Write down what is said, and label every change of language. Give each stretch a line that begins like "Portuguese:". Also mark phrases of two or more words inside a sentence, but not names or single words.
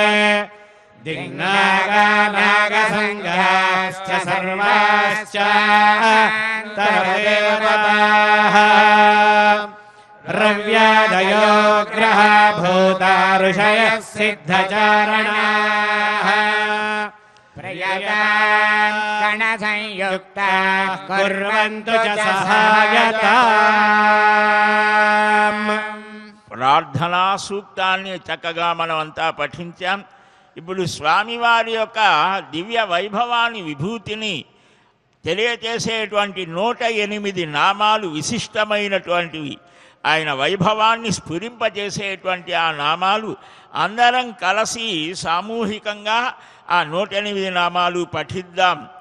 Sanskrit: दिग्नागानागसङ्गाश्च सर्वाश्च तदेवताः रव्यादयो ग्रहा भूता ऋषयः सिद्धचारणाः प्रियतां गणसंयुक्ताः कुर्वन्तु च सहायताम्.
Telugu: ప్రార్థనా సూక్తాన్ని చక్కగా మనమంతా పఠించాం. ఇప్పుడు స్వామివారి యొక్క దివ్య వైభవాన్ని విభూతిని తెలియచేసేటువంటి 108 నామాలు విశిష్టమైనటువంటివి. ఆయన వైభవాన్ని స్ఫురింపజేసేటువంటి ఆ నామాలు అందరం కలిసి సామూహికంగా ఆ 108 నామాలు పఠిద్దాం.